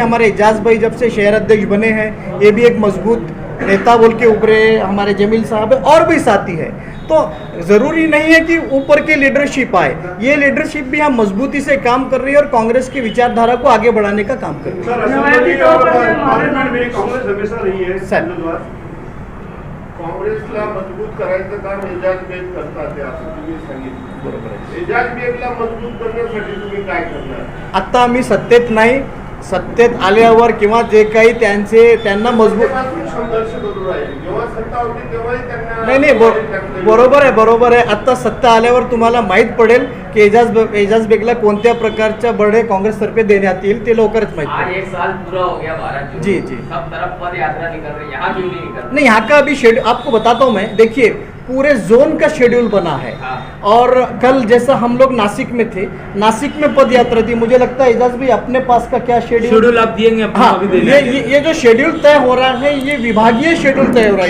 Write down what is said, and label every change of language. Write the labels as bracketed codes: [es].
[hi] हमारे एजाज भाई जब से शहर अध्यक्ष बने हैं ये भी एक मजबूत नेता बोल के उभरे। हमारे जमील साहब है और भी साथी है, तो ज़रूरी नहीं है कि ऊपर के लीडरशिप आए। ये लीडरशिप भी हम मजबूती से काम कर रही है और कांग्रेस की विचारधारा को आगे बढ़ाने का काम कर रही है। सर, असेंबली और पार्लियामेंट में कांग्रेस हमेशा रही है। सर, [mr] काँग्रेसला मजबूत करायचं काम एजाज बेग करतात असं तुम्ही सांगितलं, बरोबर आहे? एजाज बेगला मजबूत करण्यासाठी तुम्ही काय करणार? आता आम्ही सत्तेत नाही, सत्तेत आल्यावर किंवा जे काही त्यांना मजबूत संघर्ष करू राहिले, जेव्हा सत्ता होती तेव्हाही त्यांना नाही, बरोबर आहे। आता सत्ता आल्यावर तुम्हाला माहीत पडेल की एजाज बेगला कोणत्या प्रकारच्या बढे कांग्रेस तर्फे देण्यात येईल, ते लवकरच माहीत आज पडेल। [hi] 1 साल पूरा हो गया 12 जून, जी जी, सब तरफ पद यात्रा निकल रही है, यहाँ क्यों नहीं निकल रही? नहीं, यहाँ का अभी शेड्यूल आपको बताता हूँ मैं। देखिए पूरे जोन का शेड्यूल बना है और कल जैसा हम लोग नासिक में थे, नासिक में पद यात्रा थी। मुझे लगता है एजाज भाई अपने पास का क्या शेड्यूल आप दिएंगे? हाँ, ये जो शेड्यूल तय हो रहा है ये विभागीय शेड्यूल तय हो रहा है।